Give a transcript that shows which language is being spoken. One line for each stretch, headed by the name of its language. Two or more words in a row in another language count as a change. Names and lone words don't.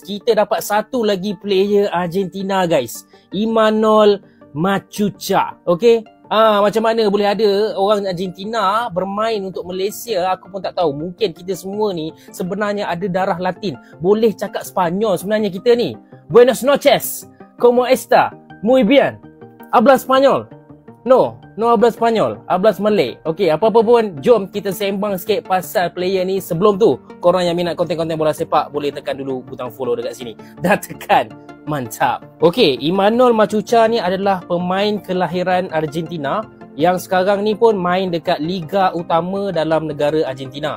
Malay: Kita dapat satu lagi player Argentina guys, Imanol Machuca. Okay, macam mana boleh ada orang Argentina bermain untuk Malaysia? Aku pun tak tahu. Mungkin kita semua ni sebenarnya ada darah Latin. Boleh cakap Sepanyol sebenarnya kita ni.
Spanish: Buenas noches, ¿cómo está? Muy bien. Habla Spanyol? No habla Spanyol. Hablas Malay.
Malay: Okey, apa-apa pun, jom kita sembang sikit pasal player ni. Sebelum tu, korang yang minat konten-konten bola sepak boleh tekan dulu butang follow dekat sini. Dah tekan. Mantap. Okey, Imanol Machuca ni adalah pemain kelahiran Argentina yang sekarang ni pun main dekat liga utama dalam negara Argentina.